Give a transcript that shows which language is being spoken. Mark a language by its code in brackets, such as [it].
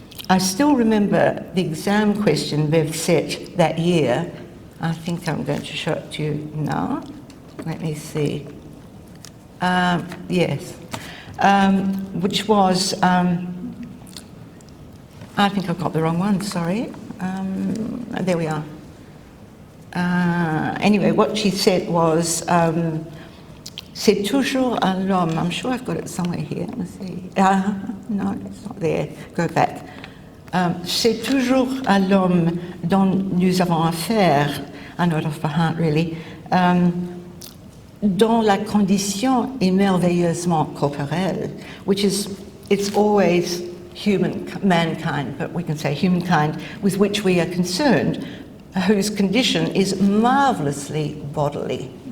[en] I still remember the exam question Bev set that year. I think I'm going to show it to you now. Let me see. Yes. Which was, I think I've got the wrong one, sorry. There we are. Anyway, what she said was, [fr] c'est toujours à l'homme. [en] I'm sure I've got it somewhere here. Let's see. No, it's not there. Go back. [fr] C'est toujours à l'homme dont nous avons affaire. [en] I know it off by heart, really. [fr] Dont la condition est merveilleusement corporelle, [en] which is, it's always mankind, but we can say humankind, with which we are concerned, whose condition is marvellously bodily.